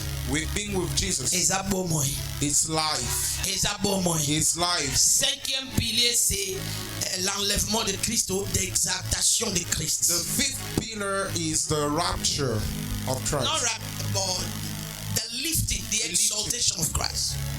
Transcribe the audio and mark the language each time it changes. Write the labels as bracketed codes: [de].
[en] With being with Jesus, it's life. It's life. [fr] Cinquième pilier, c'est l'enlèvement de Christ ou l'exaltation de Christ. [en] The fifth pillar is the rapture of Christ. Not rapture, but the lifting, the exaltation of Christ.